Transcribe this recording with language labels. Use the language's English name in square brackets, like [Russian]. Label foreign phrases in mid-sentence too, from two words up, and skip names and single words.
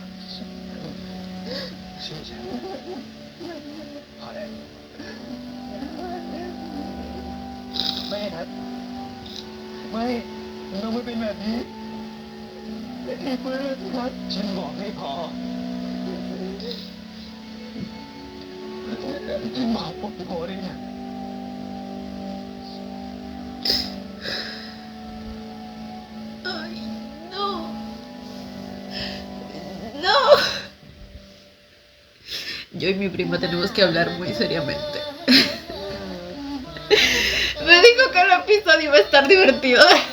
[Thai] เชื่อฉันพอแล้วไม่ครับไม่เราไม่เป็นแบบนี้พี่เพื่อนครับฉันบอกให้พอบอกผมพอได้ไง [Spanish] Ay, no. No. Yo y mi prima tenemos que hablar muy seriamente. Me dijo que el episodio iba a estar divertido.